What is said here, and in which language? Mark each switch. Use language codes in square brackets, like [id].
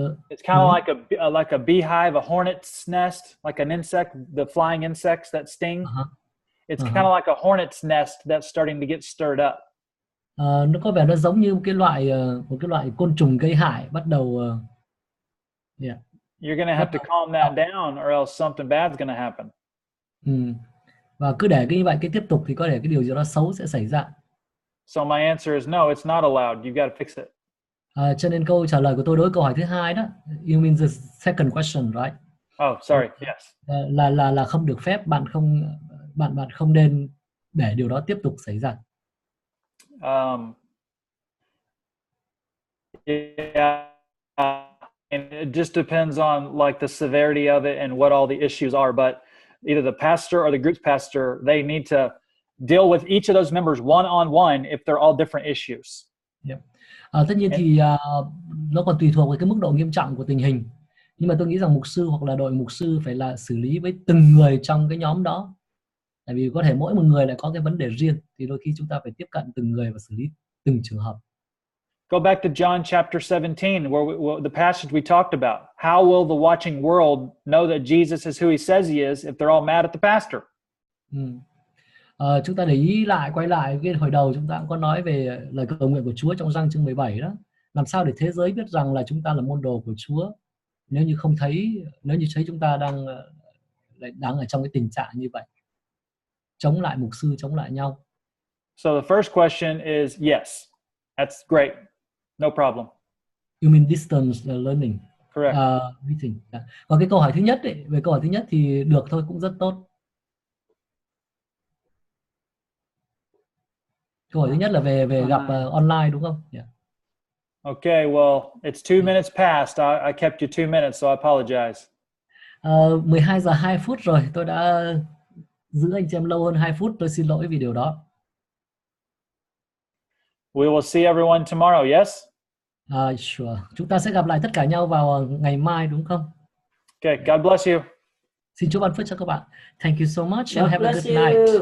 [en] It's kind of like a beehive, a hornet's nest, like an insect, the flying insects that sting. It's kind of like a hornet's nest that's starting to get stirred up. [vi] Nó có vẻ nó giống như một cái loại côn trùng gây hại bắt đầu. [en] You're going to have to calm that down, or else something bad's going to happen. [vi] Và cứ để như vậy cái tiếp tục thì có thể cái điều gì đó xấu sẽ xảy ra. [en] So my answer is no, it's not allowed. You've got to fix it. [vi] Cho nên câu trả lời của tôi đối với câu hỏi thứ hai đó, [en] you mean the second question, right? Oh, sorry. Yes. [vi] Là không được phép, bạn không nên để điều đó tiếp tục xảy ra. [en] Yeah, and it just depends on like the severity of it and what all the issues are. But either the pastor or the group's pastor, they need to deal with each of those members one-on-one if they're all different issues. Yeah. [vi] Tất nhiên thì nó còn tùy thuộc vào cái mức độ nghiêm trọng của tình hình. Nhưng mà tôi nghĩ rằng mục sư hoặc là đội mục sư phải là xử lý với từng người trong cái nhóm đó. Tại vì có thể mỗi một người lại có cái vấn đề riêng, thì đôi khi chúng ta phải tiếp cận từng người và xử lý từng trường hợp. [en] Go back to John chapter 17, where the passage we talked about. How will the watching world know that Jesus is who he says he is if they're all mad at the pastor? [vi] Chúng ta để ý lại, quay lại cái hồi đầu chúng ta cũng có nói về lời cầu nguyện của Chúa trong Giăng chương 17 đó. Làm sao để thế giới biết rằng là chúng ta là môn đồ của Chúa nếu như thấy chúng ta đang ở trong cái tình trạng như vậy, chống lại mục sư, chống lại nhau. [en] So the first question is yes, that's great, no problem. You mean distance learning? Correct. Meeting. [vi] Còn cái câu hỏi thứ nhất ấy, về câu hỏi thứ nhất thì được thôi, cũng rất tốt. Câu hỏi thứ nhất là về gặp online đúng không? [en] Yeah. Okay, well, it's 2 minutes past. I kept you 2 minutes, so I apologize. [vi] 12 giờ 2 phút rồi, tôi đã giữ anh chị em lâu hơn 2 phút, tôi xin lỗi vì điều đó. [en] We will see everyone tomorrow, yes? Sure. [vi] Chúng ta sẽ gặp lại tất cả nhau vào ngày mai đúng không? [en] Okay, God bless you. [vi] Xin Chúa ban phước cho các bạn. [en] Thank you so much and have a good night.